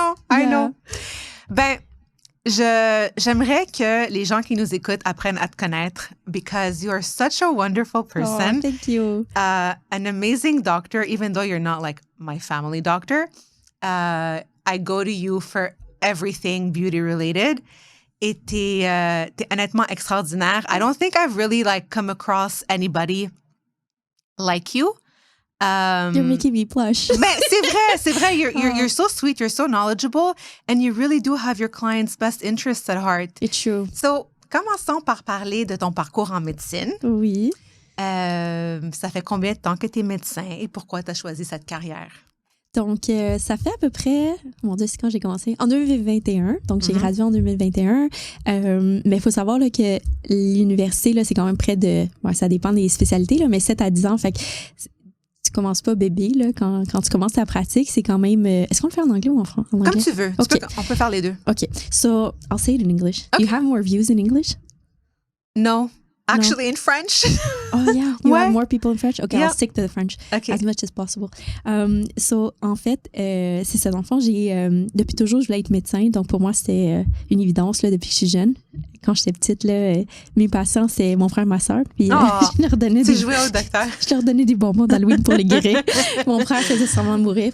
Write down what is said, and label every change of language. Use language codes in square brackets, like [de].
[en] I know. [fr] Ben, j'aimerais que les gens qui nous écoutent apprennent à te connaître [en] because you are such a wonderful person. Oh, thank you. An amazing doctor, even though you're not like my family doctor. I go to you for everything beauty related. [fr] Et t'es honnêtement extraordinaire. [en] I don't think I've really like come across anybody like you. You're making me blush. [fr] Mais c'est vrai. [en] You're so sweet, you're so knowledgeable, and you really do have your clients' best interests at heart. It's true. So, [fr] commençons par parler de ton parcours en médecine. Oui. Ça fait combien de temps que tu es médecin et pourquoi tu as choisi cette carrière? Donc, ça fait à peu près, mon Dieu, c'est quand j'ai commencé? En 2021. Donc, j'ai gradué en 2021. Mais il faut savoir là, que l'université, là, c'est quand même près de... Ouais, ça dépend des spécialités, là, mais 7 à 10 ans. Fait que tu commences pas bébé là, quand tu commences ta pratique. C'est quand même... Est-ce qu'on le fait en anglais ou en français? Comme tu veux. [en] Okay. [fr] On peut faire les deux. [en] OK. So, I'll say it in English. Okay. You have more views in English? No. Actually, in French. Oh, yeah. You have more people in French? OK, I'll stick to the French as much as possible. [fr] So, en fait, c'est ça. Dans le fond, depuis toujours, je voulais être médecin. Donc, pour moi, c'était une évidence là, depuis que je suis jeune. Quand j'étais petite, là, mes patients, c'est mon frère et ma soeur. Puis, je leur donnais jouais au docteur. Je leur donnais des bonbons d'Halloween pour les guérir. Mon frère faisait semblant de mourir.